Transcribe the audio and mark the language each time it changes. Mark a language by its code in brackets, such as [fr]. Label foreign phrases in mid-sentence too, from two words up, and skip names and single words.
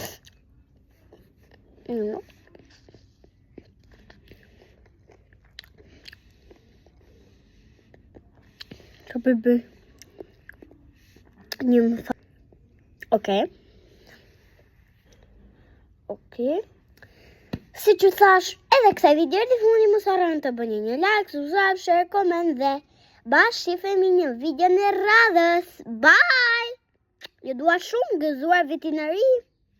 [sq] Ka bebe. Një më tha. Okej. Si që thash, edhe kësaj video të fundi mos harroni të bëni një [en] like, subscribe, share, comment [sq] dhe bashkë shifemi një video në radhës. Bye! Ju dua shumë gëzuar vitin e ri.